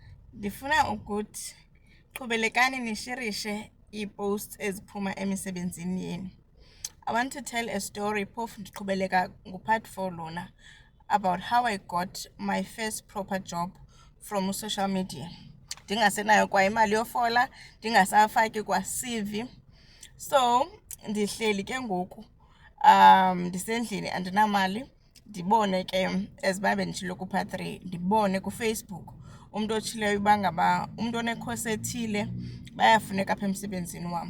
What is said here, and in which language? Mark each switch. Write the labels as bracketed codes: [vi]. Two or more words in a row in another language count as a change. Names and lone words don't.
[xh] Ndifuna ukuthi qhubelekani nishirishe ii-posts eziphuma emisebenzini yenu. [en] I want to tell a story [xh] phofu ndiqhubeleka ngupart 4 lona [en] about how I got my first proper job from social media. [xh] Ndingasenayo kwa imali yofola, ndingasafaki kwa CV. So ndihleli ke ngoku ndisendlini andinamali, ndibone ke eziba benditshilo ku-part 3, ndibone kuFacebook umntu otshileyo uba ngaba umntu onekhosi ethile bayafuneka apha emsebenzini wam.